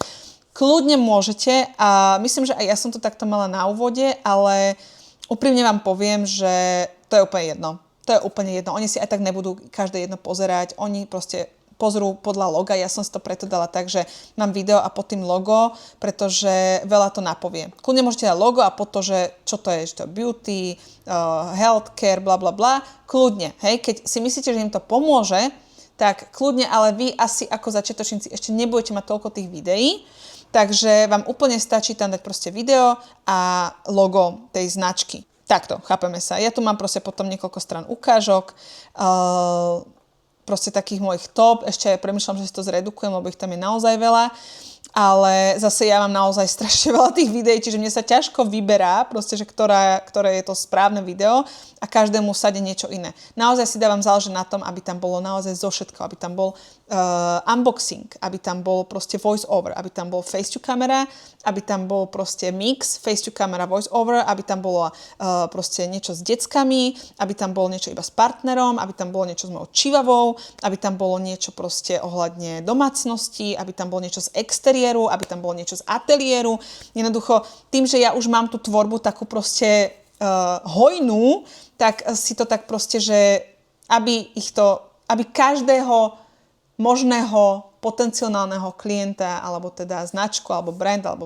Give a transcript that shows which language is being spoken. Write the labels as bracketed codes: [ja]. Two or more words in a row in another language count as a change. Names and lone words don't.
[sk] Kľudne môžete a myslím, že aj ja som to takto mala na úvode, ale úprimne vám poviem, že to je úplne jedno. To je úplne jedno. Oni si aj tak nebudú každé jedno pozerať, oni proste pozrú podľa loga, ja som si to preto dala tak, že mám video a pod tým logo, pretože veľa to napovie. Kľudne môžete dať logo a pod to, že čo to je, že to je [en] beauty, healthcare, [sk] bla bla bla, kľudne, hej, keď si myslíte, že im to pomôže, tak kľudne, ale vy asi ako začiatočníci ešte nebudete mať toľko tých videí, takže vám úplne stačí tam dať proste video a logo tej značky. Takto, chápeme sa. Ja tu mám proste potom niekoľko strán ukážok, proste takých mojich top, ešte premýšľam, že si to zredukujem, lebo ich tam je naozaj veľa, ale zase ja mám naozaj strašne veľa tých videí, čiže mne sa ťažko vyberá, proste, že ktoré je to správne video a každému sade niečo iné. Naozaj si dávam záležať na tom, aby tam bolo naozaj zo všetko, aby tam bol unboxing, aby tam bol proste [en] voice over, [sk] aby tam bol [en] face to camera, [sk] aby tam bol proste [en] mix face to camera voice over, [sk] aby tam bolo proste niečo s deckami, aby tam bolo niečo iba s partnerom, aby tam bolo niečo s mojou čivavou, aby tam bolo niečo proste ohľadne domácnosti, aby tam bolo niečo z exteriéru, aby tam bolo niečo z ateliéru. Jednoducho, tým, že ja už mám tú tvorbu takú proste hojnú, tak si to tak proste, že aby každého možného potenciálneho klienta, alebo teda značku, alebo brand, alebo